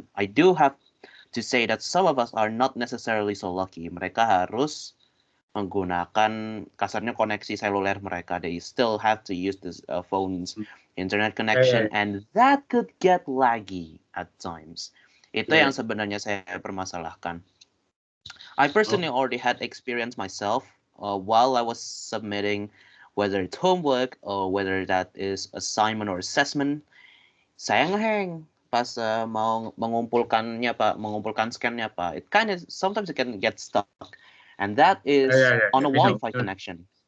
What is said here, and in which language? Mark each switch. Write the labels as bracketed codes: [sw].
[en] But I do have to say that some of us are not necessarily so lucky. [id] Mereka harus menggunakan kasarnya koneksi seluler mereka. [en] They still have to use this phone's internet connection, and that could get laggy at times. [id] Itu yang sebenarnya saya permasalahkan. [en] I personally already had experience myself while I was submitting, whether it's homework or whether that is assignment or assessment. [id] Saya ngehang pas mau mengumpulkan scan-nya Pak. [en] It kind of sometimes it can get stuck, and that is on a Wi-Fi connection.